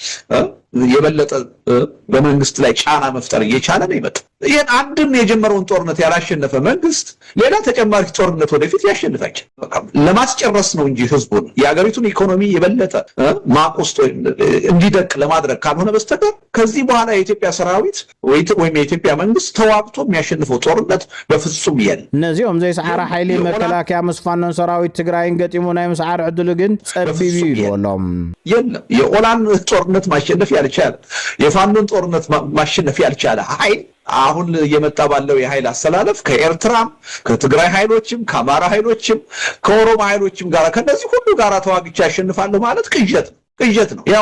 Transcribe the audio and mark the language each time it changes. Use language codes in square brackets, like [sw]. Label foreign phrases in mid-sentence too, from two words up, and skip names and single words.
[am] የበለጠ በመንግስት ላይ ጫና መፍጠር እየቻለ ነው ይመጣ። ይሄን አንድም የጀመረውን ጦርነት ያላሸነፈ መንግስት ሌላ ተጨማሪ ጦርነት ወደፊት ያሸንፋቸው ለማስጨረስ ነው እንጂ ህዝቡን የሀገሪቱን ኢኮኖሚ የበለጠ ማቆስቶ እንዲደቅ ለማድረግ ካልሆነ በስተቀር ከዚህ በኋላ የኢትዮጵያ ሰራዊት ወይም የኢትዮጵያ መንግስት ተዋግቶ የሚያሸንፈው ጦርነት በፍጹም የለም። [ti] እነዚህም ዘይሰዓራ ኃይሊ መከላከያ ምስፋኖን ሰራዊት ትግራይን ገጢሙ ናይ ምስዓር ዕድሉ ግን ጸቢብ ይብሎም [am] የለም። የኦላን ጦርነት ማሸነፍ ያልቻለ የፋኖን ጦርነት ማሸነፍ ያልቻለ ኃይል አሁን እየመጣ ባለው የኃይል አሰላለፍ ከኤርትራም ከትግራይ ኃይሎችም ከአማራ ኃይሎችም ከኦሮሞ ኃይሎችም ጋር ከነዚህ ሁሉ ጋር ተዋግቻ ያሸንፋለሁ ማለት ቅዠት ነው። ያው